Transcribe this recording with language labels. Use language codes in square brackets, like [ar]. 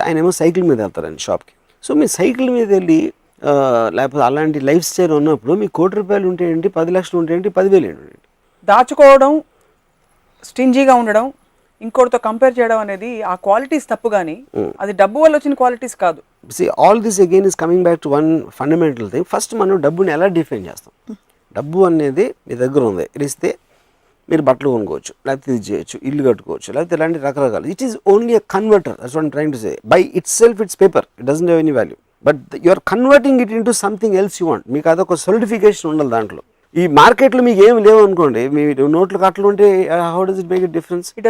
[te] ఆయన ఏమో సైకిల్ మీద వెళ్తారండి షాప్కి. సో మీ సైకిల్ మీద వెళ్ళి లేకపోతే అలాంటి లైఫ్ స్టైల్ ఉన్నప్పుడు మీకు 1 కోటి రూపాయలు ఉంటే ఏంటి, 10 లక్షలు ఉంటే ఏంటి, 10,000 ఏంటి? దాచుకోవడం, స్టింజీగా ఉండడం, ఇంకోటితో కంపేర్ చేయడం అనేది ఆ క్వాలిటీస్ తప్పు, కానీ అది డబ్బు వల్ల వచ్చిన క్వాలిటీస్ కాదు. [en] See, all this again is coming back to one fundamental thing. [te] First మనం డబ్బుని ఎలా డిఫైన్ చేస్తాం? డబ్బు అనేది మీ దగ్గర ఉంది, ఇస్తే మీరు బట్టలు కొనుక్కోవచ్చు, లేకపోతే ఇది చేయొచ్చు, ఇల్లు కట్టుకోవచ్చు, లేకపోతే ఇలాంటి రకరకాలు. [en] It is only a converter. That's what I'm trying to say. By itself it's paper, it doesn't have any value, but you are converting it into something else you want. [te] మీకు అదొక solidification ఉండాలి దాంట్లో. ఈ మార్కెట్లో మీకు ఏమి లేవు అనుకోండి, మీ నోట్లు కట్టలు ఉంటే [en] How does it make it difference?